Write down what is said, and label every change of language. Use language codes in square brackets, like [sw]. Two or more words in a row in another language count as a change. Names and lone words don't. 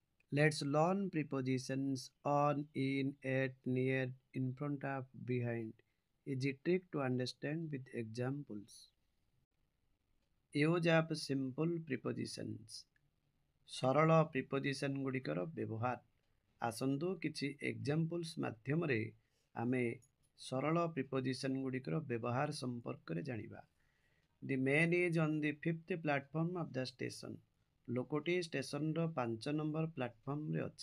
[en] Let's learn prepositions on, in, at, near, in front of, behind. Easy trick to understand with examples. Use of simple prepositions. [or] ସରଳ ପ୍ରିପୋଜିସନ୍ ଗୁଡ଼ିକର ବ୍ୟବହାର। ଆସନ୍ତୁ କିଛି ଏକ୍ଜାମ୍ପଲ୍ସ ମାଧ୍ୟମରେ ଆମେ ସରଳ ପ୍ରିପୋଜିସନ୍ ଗୁଡ଼ିକର ବ୍ୟବହାର ସମ୍ପର୍କରେ ଜାଣିବା। [en] the man is on the 5th platform of the station. [or] ଲୋକଟି ଷ୍ଟେସନର 5 ନମ୍ବର ପ୍ଲାଟଫର୍ମରେ ଅଛି।